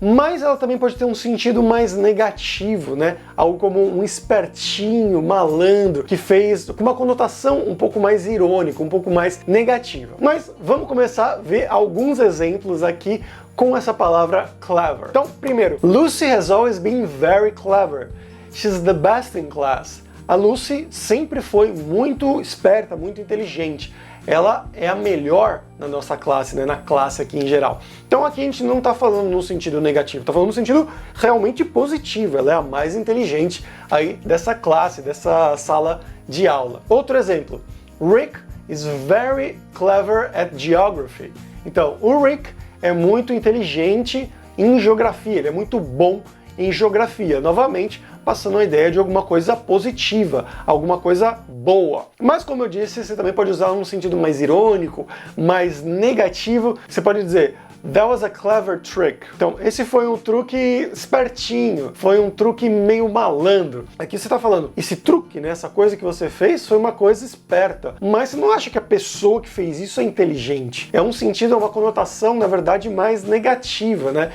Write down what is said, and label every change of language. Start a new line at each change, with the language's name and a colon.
Portuguese: Mas ela também pode ter um sentido mais negativo, né? Algo como um espertinho, malandro, que fez com uma conotação um pouco mais irônica, um pouco mais negativa. Mas vamos começar a ver alguns exemplos aqui com essa palavra clever. Então, primeiro,
English: Lucy has always been very clever. She's the best in class.
Portuguese: A Lucy sempre foi muito esperta, muito inteligente. Ela é a melhor na nossa classe, né, na classe aqui em geral. Então aqui a gente não está falando no sentido negativo, está falando no sentido realmente positivo. Ela é a mais inteligente aí dessa classe, dessa sala de aula. Outro exemplo,
English: Rick is very clever at geography.
Portuguese: Então, o Rick é muito inteligente em geografia, ele é muito bom em geografia. Novamente, passando a ideia de alguma coisa positiva, alguma coisa boa. Mas, como eu disse, você também pode usar num sentido mais irônico, mais negativo. Você pode dizer,
English: that was a clever trick.
Portuguese: Então, esse foi um truque espertinho, foi um truque meio malandro. Aqui você está falando, esse truque, né, essa coisa que você fez foi uma coisa esperta. Mas você não acha que a pessoa que fez isso é inteligente? É um sentido, é uma conotação, na verdade, mais negativa, né?